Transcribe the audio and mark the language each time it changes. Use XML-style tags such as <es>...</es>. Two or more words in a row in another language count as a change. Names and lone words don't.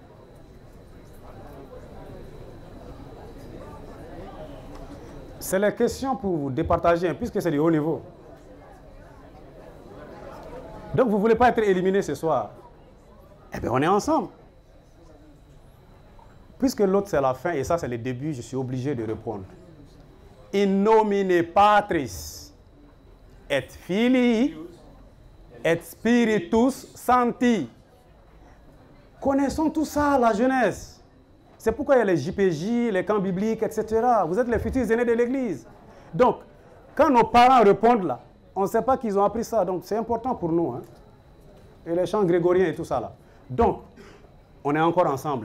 <fr>C'est la question pour vous départager, puisque c'est du haut niveau. Donc vous ne voulez pas être éliminé ce soir. Eh bien, on est ensemble. Puisque l'autre c'est la fin et ça c'est le début, je suis obligé de répondre.</fr> <la>In nomine Patris et Filii Et spiritus sancti.</la> <fr>Connaissons tout ça, la jeunesse. C'est pourquoi il y a les JPJ, les camps bibliques, etc. Vous êtes les futurs aînés de l'Église. Donc, quand nos parents répondent là, on ne sait pas qu'ils ont appris ça. Donc, c'est important pour nous. Hein. Et les chants grégoriens et tout ça là. Donc, on est encore ensemble.</fr>